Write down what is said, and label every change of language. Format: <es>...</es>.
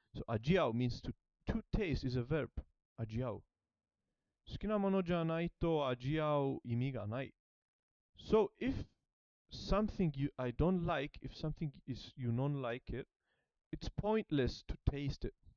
<en>So 味合う means to taste is a verb.</en> <ja>味合う。好きなものじゃないと味合う意味がない。</ja> <en>So if something I don't like, if something is you don't like it, it's pointless to taste it.</en>